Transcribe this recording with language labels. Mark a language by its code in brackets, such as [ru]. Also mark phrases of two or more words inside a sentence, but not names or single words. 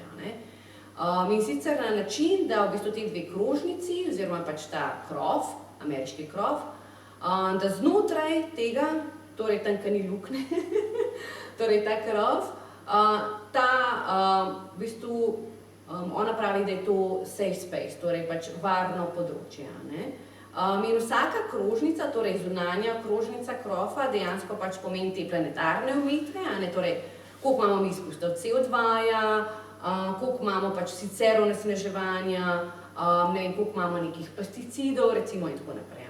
[sl] In sicer na način, da v bistvu te dve krožnici, oziroma pač ta Croff, ameriški Croff, da znotraj tega, torej tam, ki ni luknje, torej ta Croff, v bistvu ona pravi, da je to [en] safe space, [sl] torej pač varno področje. In vsaka krožnica, torej zunanja krožnica Croffa, dejansko pač pomeni te planetarne omejitve, torej koliko imamo mi izpustov CO2-ja, koliko imamo pač sicer onesnaževanja, ne vem, koliko imamo nekih pesticidov, recimo in tako naprej.